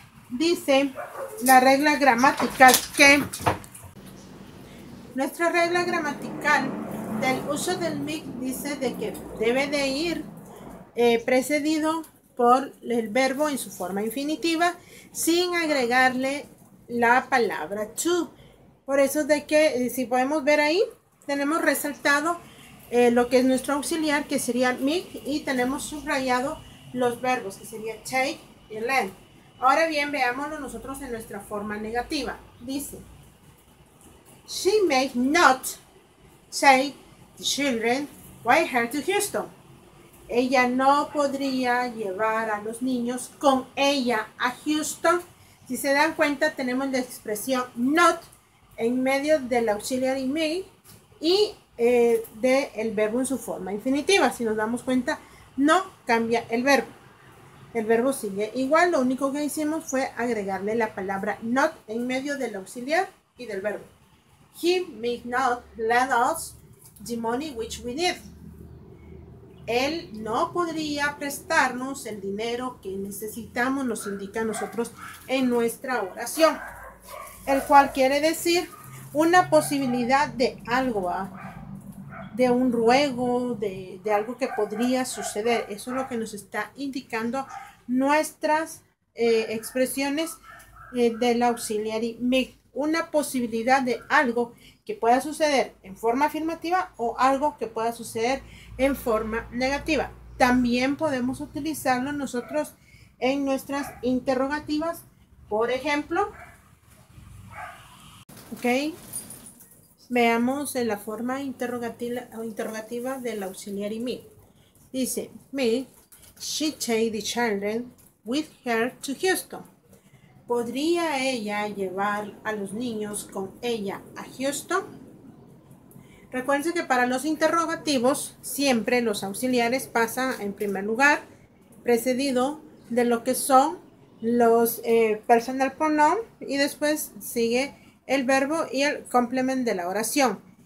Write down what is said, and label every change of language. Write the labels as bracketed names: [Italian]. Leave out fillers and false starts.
[Spanish] Dice la regla gramatical que nuestra regla gramatical del uso del me dice de que debe de ir precedido por el verbo en su forma infinitiva sin agregarle la palabra to. Por eso de que si podemos ver ahí, tenemos resaltado lo que es nuestro auxiliar, que sería me, y tenemos subrayado los verbos, que sería take y lend. Ahora bien, veámoslo nosotros en nuestra forma negativa. Dice, [English] she may not take the children with her to Houston. [Spanish] Ella no podría llevar a los niños con ella a Houston. Si se dan cuenta, tenemos la expresión not en medio del auxiliary may y del verbo en su forma infinitiva. Si nos damos cuenta, no cambia el verbo. El verbo sigue igual, lo único que hicimos fue agregarle la palabra not en medio del auxiliar y del verbo. [English] He may not lend us the money which we need. [Spanish] Él no podría prestarnos el dinero que necesitamos, nos indica a nosotros en nuestra oración. El cual quiere decir una posibilidad de algo, de un ruego, de algo que podría suceder. Eso es lo que nos está indicando nuestras expresiones del auxiliary may. Una posibilidad de algo que pueda suceder en forma afirmativa o algo que pueda suceder en forma negativa. También podemos utilizarlo nosotros en nuestras interrogativas. Por ejemplo, ok, veamos en la forma interrogativa del auxiliary me. Dice, [English] may she take the children with her to Houston. [Spanish] ¿Podría ella llevar a los niños con ella a Houston? Recuerden que para los interrogativos siempre los auxiliares pasan en primer lugar, precedido de lo que son los personal pronoun, y después sigue el verbo y el complement de la oración.